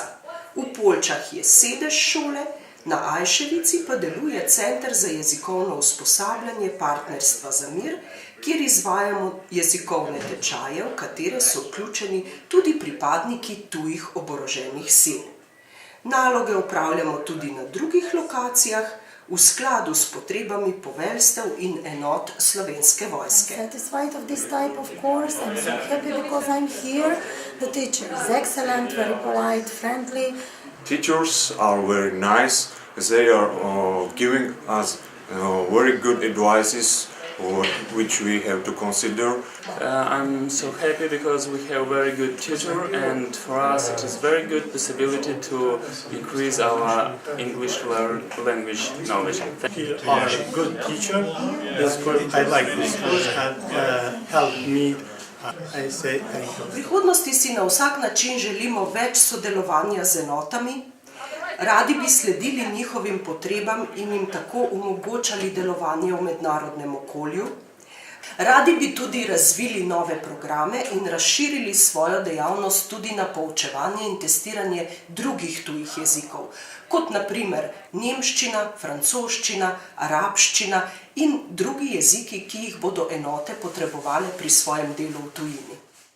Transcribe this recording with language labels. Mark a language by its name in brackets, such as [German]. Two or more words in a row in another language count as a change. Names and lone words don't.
[Slovenian] V Poljčah je sedež šole, na Ajševici pa deluje Center za jezikovno usposabljanje Partnerstva za mir, kjer izvajamo jezikovne tečaje, v katere so vključeni tudi pripadniki tujih oboroženih sil. Naloge opravljamo tudi na drugih lokacijah, v skladu s potrebami poveljstev in enot Slovenske vojske. [English] Satisfied of this type of course, I'm so happy because I'm here. The teacher is excellent, very polite, friendly. Teachers are very nice. They are giving us very good advices which we have to consider. I'm so happy because we have a very good tutor and for us it is very good possibility to increase our English language knowledge. You are a good teacher. I like this course and helped me. I say thank you. [Slovenian] V prihodnosti si na vsak način želimo več sodelovanja z enotami, radi bi sledili njihovim potrebam in jim tako omogočali delovanje v mednarodnem okolju. Radi bi tudi razvili nove programe in razširili svojo dejavnost tudi na poučevanje in testiranje drugih tujih jezikov, kot na primer nemščina, francoščina, arabščina in drugi jeziki, ki jih bodo enote potrebovale pri svojem delu v tujini.